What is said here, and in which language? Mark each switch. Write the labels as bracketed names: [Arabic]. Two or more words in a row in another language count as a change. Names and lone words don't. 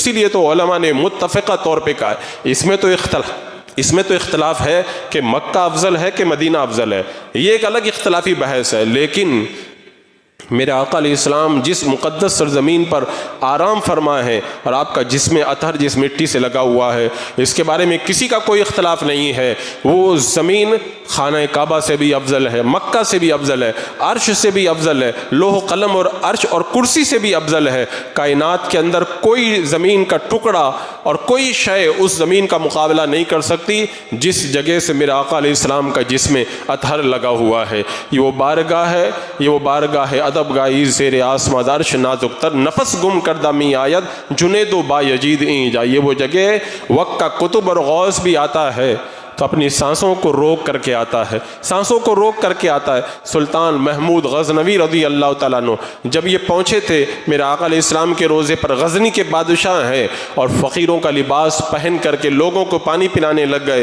[Urdu] اسی لیے تو علماء نے متفقہ طور پہ کہا ہے، اس میں تو اختلاف ہے کہ مکہ افضل ہے کہ مدینہ افضل ہے، یہ ایک الگ اختلافی بحث ہے، لیکن میرے آقا علیہ السلام جس مقدس سرزمین پر آرام فرما ہے اور آپ کا جسم اطہر جس مٹی سے لگا ہوا ہے، اس کے بارے میں کسی کا کوئی اختلاف نہیں ہے، وہ زمین خانہ کعبہ سے بھی افضل ہے، مکہ سے بھی افضل ہے، عرش سے بھی افضل ہے، لوح و قلم اور عرش اور کرسی سے بھی افضل ہے۔ کائنات کے اندر کوئی زمین کا ٹکڑا اور کوئی شے اس زمین کا مقابلہ نہیں کر سکتی جس جگہ سے میرے آقا علیہ السلام کا جسم اطہر لگا ہوا ہے۔ یہ وہ بارگاہ ہے، یہ وہ بارگاہ ہے [Persian] ادب گائی زیر آسماں درش نازک تر، نفس گم کردہ می آید جنید و با یجید این جا۔ [Urdu] یہ وہ جگہ وقت کا کتب اور غوث بھی آتا ہے تو اپنی سانسوں کو روک کر کے آتا ہے، سانسوں کو روک کر کے آتا ہے۔ سلطان محمود غزنوی رضی اللہ تعالیٰ عنہ جب یہ پہنچے تھے میرے آقا علیہ السلام کے روزے پر، غزنی کے بادشاہ ہیں اور فقیروں کا لباس پہن کر کے لوگوں کو پانی پلانے لگ گئے۔